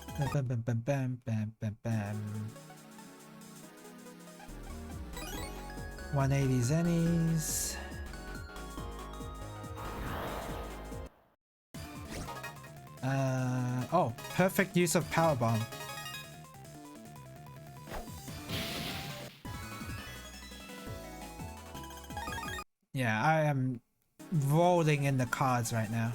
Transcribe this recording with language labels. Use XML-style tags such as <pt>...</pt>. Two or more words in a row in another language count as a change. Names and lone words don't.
<en>Bam, bam, bam, bam, bam, bam, bam. 180 zennies. Oh, perfect use of power bomb. Yeah, I am rolling in the cards right now.</en>